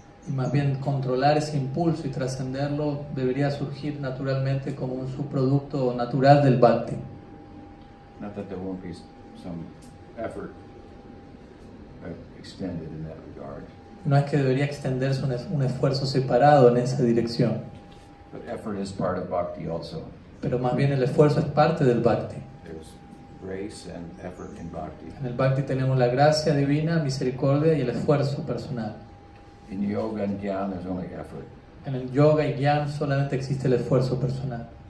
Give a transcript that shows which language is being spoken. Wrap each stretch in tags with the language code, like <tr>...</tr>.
<es>Y más bien controlar ese impulso y trascenderlo debería surgir naturalmente como un subproducto natural del Bhakti.</es> <en>Not that there won't be some effort extended in that regard.</en> <es>No es que debería extenderse un esfuerzo separado en esa dirección,</es> <en>But effort is part of bhakti also.</en> <es>pero más bien el esfuerzo es parte del Bhakti.</es> <en>There's grace and effort in bhakti.</en> <es>En el Bhakti tenemos la gracia divina, misericordia y el esfuerzo personal.</es> <en>In yoga and jnana, there's only effort.</en> <es>En el yoga y Gyan solamente existe el esfuerzo personal.</es>